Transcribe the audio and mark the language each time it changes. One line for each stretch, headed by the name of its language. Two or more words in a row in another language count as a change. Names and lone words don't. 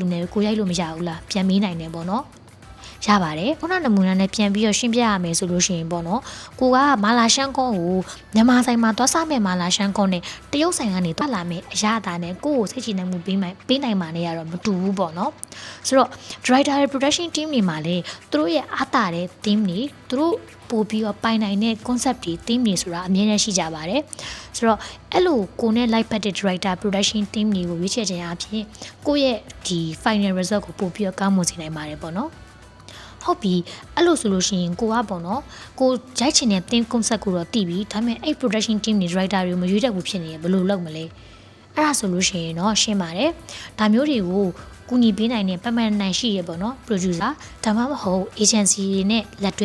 Burmese: နဲ့ကိုရိုက်လို့မရဘူးလားပြန်မေးနိုင်တယ်ပေါ့နော်ရပါတယ်ခုနနမူနာနဲ့ပြန်ပြီးတော့ရှင်းပြရမယ်ဆိုလို့ရှိရင်ပေါ့နော်ကိုကမာလာရှန်ကွန်ကိုမြန်မာဆိုင်မှာသွားစားမယ်မာလာရှန်ကွန်နဲ့တရုတ်ဆိုင်ကနေထွက်လာမယ်အရသာနဲ့ကိုကိုစိတ်ချနိုင်မှုပေးနိုင်မှာနဲ့ရတော့မတူဘူးပေါ့နော်ဆိုတော့ director ရဲ့ production team တွေမှာလည်းသူတို့ရဲ့အားတာတဲ့ theme တွေသူတို့ပို့ပြီးတော့ပိုင်နိုင်တဲ့ concept တွေ theme တွေဆိုတာအမြဲတမ်းရှိကြပါတယ်ဆိုတော့အဲ့လိုကိုနဲ့ like ပတ်တဲ့
English: director production team
Burmese: တွေကိုရွေးချယ်ခြင်းအပြင်ကိုရဲ့ဒီ
English: final result
Burmese: ကိုပို့ပြီးတော့ကော င်းမွန်စေနိုင်ပါတယ်ပေါ့နော်ဟုတ်ပြီအဲ့လိုဆိုလို့ရှိရင်ကိုကပေါ့နော်ကိုရိုက်ချင်တဲ့
English: theme concept
Burmese: ကိုတော့တည်ပြီဒါပေမဲ့အဲ့
English: production team
Burmese: တွေ writer တွေမရွေးတတ်ဘူးဖြစ်နေရဘယ်လိုလုပ်မလဲ အဲ့ဒါဆိုလို့ရှိရင်တော့ရှင်းပါတယ်ဒါမျိုးတွေကိုကူညီပေးနိုင်တဲ့ပတ်မှန်နိုင်ရှိရပေါ့နော် producer ဒါမှမဟုတ် agency တွေနဲ့လက်တွဲ